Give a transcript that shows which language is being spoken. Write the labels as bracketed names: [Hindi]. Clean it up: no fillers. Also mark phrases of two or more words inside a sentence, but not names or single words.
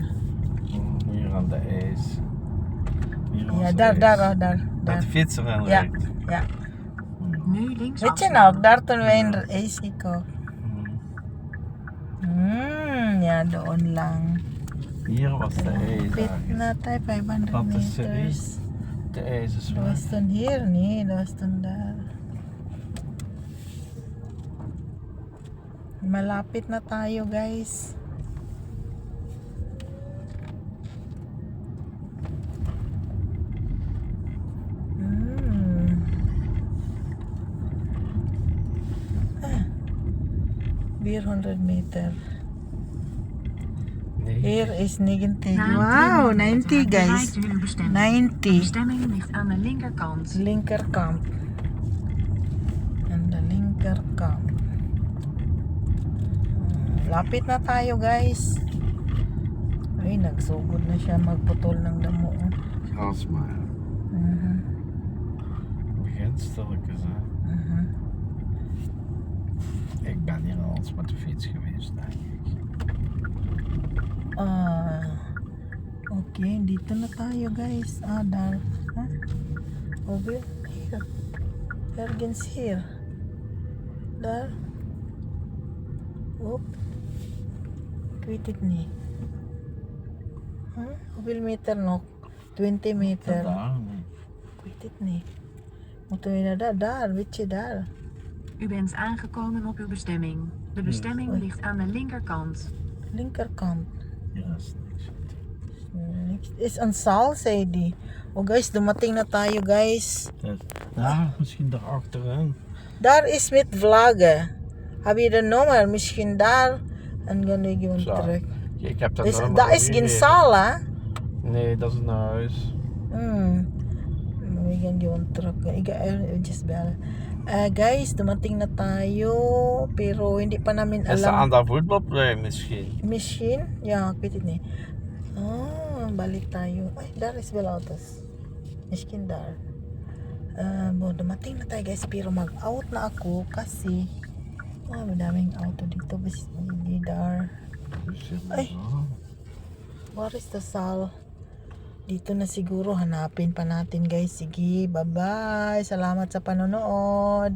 [Dutch] Hier aan de ijs. Hier Ja, was daar, ijs. daar, oh, daar. Met daar. de fietsen en Ja, rijdt. ja. Nu links Weet je nog, afslaan. daar toen we in de AC ko. Hmm. [Filipino] Ja, doon lang. [Dutch] Hier was de [Filipino] Pit [Dutch] ijzer. [Filipino] na tayo, 500 [Dutch] Dat is meters. De ijzer is Dat weg. was toen hier, nee, dat was toen daar. [Filipino] Malapit na tayo, guys. Hmm. [Dutch] 400 meter. Nee. Hier is 90. Na een Wow, 300 meter 90 guys. bereikt u uw bestemming. 90. De bestemming ligt aan de linkerkant. Linkerkant. Aan de linkerkant. [Filipino] Lapit na tayo, guys. Ay, nagsugod na siya magputol ng damo. [Dutch] Gas maar. Mhm. Begin stilletjes, hè. Mhm. Ik ben hier al eens met de fiets geweest, denk ik. [Filipino] Okay, dito na tayo, guys. [Dutch] Daar. Huh? [English] Over here. Ergens here. [Dutch] Daar. Oop. Ik weet het niet. Huh? Hoeveel meter nog? 20 meter. Daar. Ik weet het niet. Moeten we naar daar? Daar, weet je, daar. U bent aangekomen op uw bestemming. De bestemming Oei. ligt aan de linkerkant. Linkerkant. Hier is niks. Niks. Is een zaal, zei die. [Filipino] Oh guys, dumating na tayo, guys. [Dutch] Daar, misschien daar achterin. Daar is met vloggen. Heb je de nummer? Misschien daar. En dan ga je Zo. terug. Ik heb dat Dus, nummer dat is ook geen gegeven. zaal, hè? Nee, dat is een huis. We gaan gewoon terug. Ik ga just bellen. [Filipino] Guys, dumating na tayo. Pero hindi pa namin [Dutch] Is dat aan [Filipino] alam. [Dutch] dat voetbalplein misschien? Misschien? Ja, ik weet het niet. [Filipino] Balik tayo. Ay, [Dutch] daar is wel autos. Misschien daar. [Filipino] Dumating na tayo, guys. Pero mag-out na ako kasi madaming auto dito. Hindi daar. Ay. [English] Where is the sal? [Filipino] Dito na siguro. Hanapin pa natin, guys. Sige, bye-bye. Salamat sa panonood.